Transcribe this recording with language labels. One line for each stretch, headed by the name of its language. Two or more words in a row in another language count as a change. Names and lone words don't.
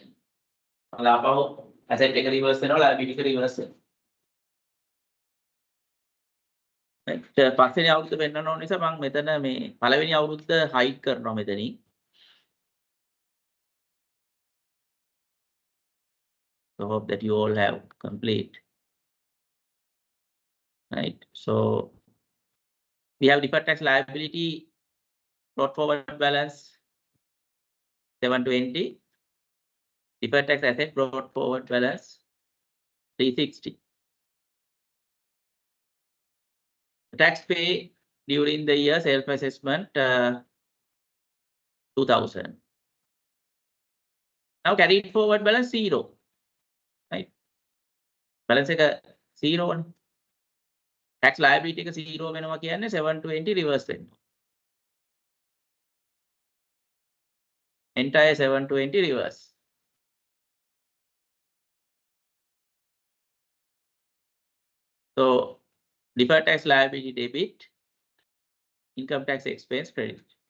English: About asset
Sinhala: එක reverse වෙනවා liability එක reverse වෙනවා. පස්වෙනි අවුරුද්ද පෙන්නන ඕන නිසා මම මෙතන මේ පළවෙනි අවුරුද්ද hide කරනවා මෙතනින්.
English: So hope that you all have complete. Right. So we have deferred tax liability brought forward balance 720. Deferred tax asset brought forward balance 360. Tax pay during the year self-assessment 2000. Now carried forward balance 0. Right. Balance එක 0 one. Tax liability
Sinhala: එක 0 වෙනවා කියන්නේ 720 reverse වෙනවා.
English: Entire 720 reverse. So deferred tax liability debit, income tax expense credit.